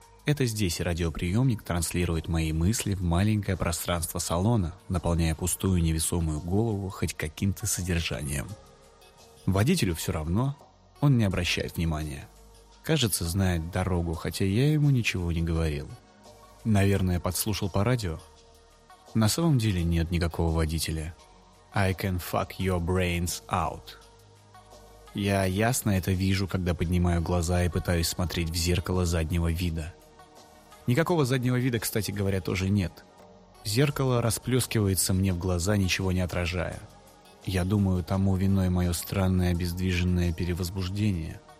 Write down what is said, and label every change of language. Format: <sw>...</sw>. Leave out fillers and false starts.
<ru>Это здесь радиоприемник транслирует мои мысли в маленькое пространство салона, наполняя пустую невесомую голову хоть каким-то содержанием. Водителю все равно, он не обращает внимания. Кажется, знает дорогу, хотя я ему ничего не говорил. Наверное, подслушал по радио. На самом деле нет никакого водителя.</ru> <en>I can fuck your brains out.</en> <ru>Я ясно это вижу, когда поднимаю глаза и пытаюсь смотреть в зеркало заднего вида. Никакого заднего вида, кстати говоря, тоже нет. Зеркало расплескивается мне в глаза, ничего не отражая. Я думаю, тому виной мое странное обездвиженное перевозбуждение.</ru>